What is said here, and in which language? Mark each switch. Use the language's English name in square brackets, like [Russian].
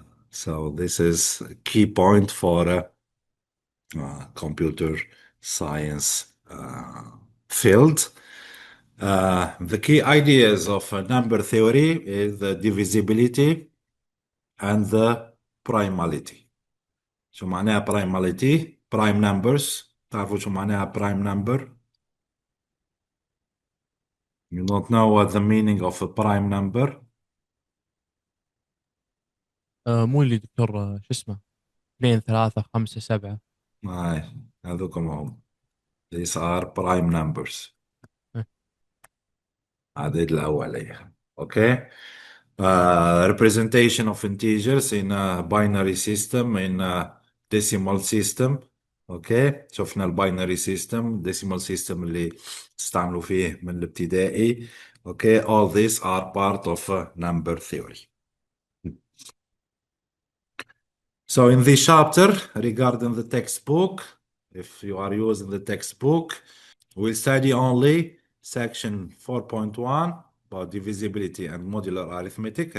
[English] So this is a key point for computer science field. The key ideas of number theory is the divisibility and the primality. [Arabic] شو معناها primality? [English] Prime numbers. [Arabic] تعرفوا شو معناها prime number? [English] You don't know what the meaning of a prime number? [Arabic] مو اللي دكتور شو اسمه 2 3 5 7. هاي هذوكم هم. [English] These are prime numbers. [Arabic] عدد الأولية. Okay. [English] Representation of integers in a binary system in a decimal system. Okay. [Arabic] شفنا الباينري system decimal system اللي تستعملوا فيه من الابتدائي. [English] Okay. All these are part of number theory. So in this chapter regarding the textbook, if you are using the textbook, we'll study only section 4.1 about divisibility and modular arithmetic.